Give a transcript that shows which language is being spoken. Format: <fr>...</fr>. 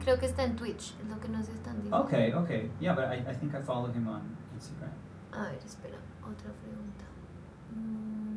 <es>Creo que está en Twitch, es lo que nos están diciendo.</es> <en>Okay. Yeah, but I think I follow him on Instagram.</en> <es>A ver, espera, otra pregunta.</es>